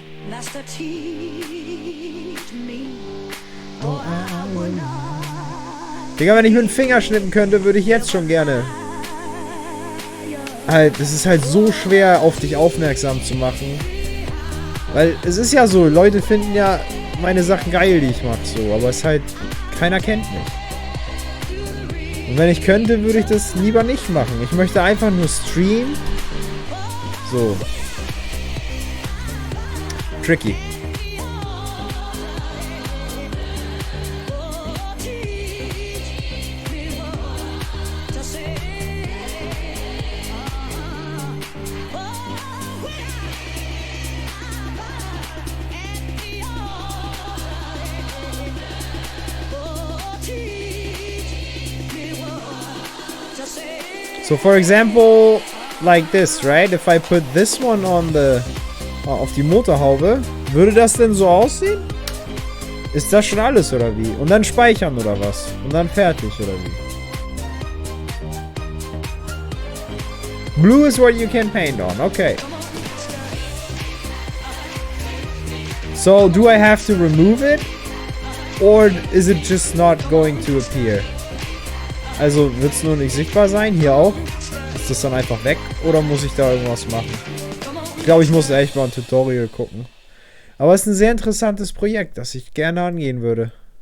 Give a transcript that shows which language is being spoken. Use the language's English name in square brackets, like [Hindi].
[English] Master, teach me, or I would not. [German] Digga, wenn ich mit dem Finger schnippen könnte, würde ich jetzt schon gerne. Halt, es ist halt so schwer, auf dich aufmerksam zu machen. Weil es ist ja so, Leute finden ja meine Sachen geil, die ich mache, so. Aber es ist halt, keiner kennt mich. Und wenn ich könnte, würde ich das lieber nicht machen. Ich möchte einfach nur streamen. So. Tricky. [English] So for example, like this, right? If I put this one on the [German] auf die Motorhaube, würde das denn so aussehen? Ist das schon alles oder wie? Und dann speichern oder was? Und dann fertig oder wie? [English] Blue is what you can paint on. Okay. So do I have to remove it? Or is it just not going to appear? [German] Also wird es nur nicht sichtbar sein? Hier auch? Ist das dann einfach weg? Oder muss ich da irgendwas machen? Ich glaube, ich muss echt mal ein Tutorial gucken. Aber es ist ein sehr interessantes Projekt, das ich gerne angehen würde.